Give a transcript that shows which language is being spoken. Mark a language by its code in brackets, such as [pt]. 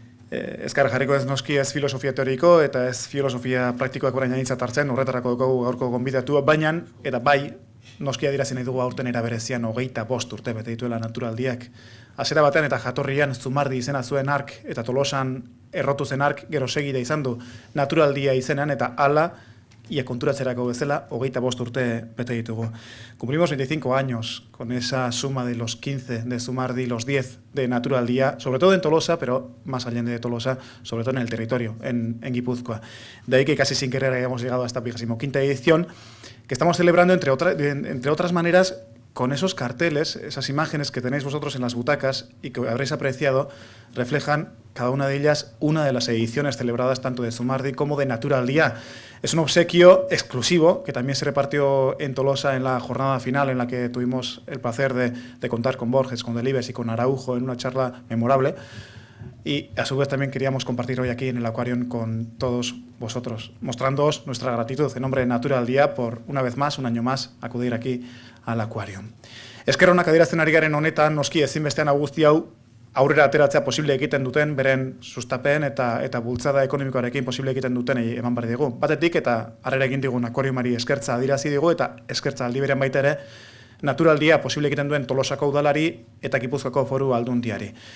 [eu] Ezkar jarriko ez noski ez filosofia teoriko eta ez filosofia praktikoak orain aintzat hartzen, horretarako dugu gaurko gonbidatua, baina eta bai noski adierazi nahi dugu aurten era berezian 25 urte bete dituela Naturaldiak. Hasiera batean eta jatorrian Zumardi izena zuen ark eta Tolosan errotu zen ark gero segida izan du Naturaldia izenean eta hala ia konturatzerako bezala 25 urte bete ditugu. [es] Cumplimos 25 años con esa suma de los 15 de Zumardi, los 10 de Naturaldia, sobre todo en Tolosa, pero más allá de Tolosa, sobre todo en el territorio, en Guipúzcoa. De ahí que casi sin querer hayamos llegado a esta 25ª edición, que estamos celebrando, entre otras maneras, con esos carteles, esas imágenes que tenéis vosotros en las butacas y que habréis apreciado, reflejan cada una de ellas una de las ediciones celebradas tanto de Zumardi como de Natural Día. Es un obsequio exclusivo que también se repartió en Tolosa en la jornada final, en la que tuvimos el placer de contar con Borges, con Delibes y con Araujo en una charla memorable. Y a su vez también queríamos compartir hoy aquí en el Aquarium con todos vosotros, mostrándoos nuestra gratitud en nombre de Natural Día por, una vez más, un año más, acudir aquí al Aquarium. [eu] Eskerronak adierazten ari garen honetan, noski ezinbestean guzti hau aurrera ateratzea posible egiten duten, beren sustapen eta bultzada ekonomikoarekin posible egiten duten eman behar digu. Batetik eta harrera egin digun Aquariumari eskertza adierazi digu eta eskertza aldi berean baita ere Natural Día posible egiten duen Tolosako udalari eta Gipuzkoako Foru Aldundiari.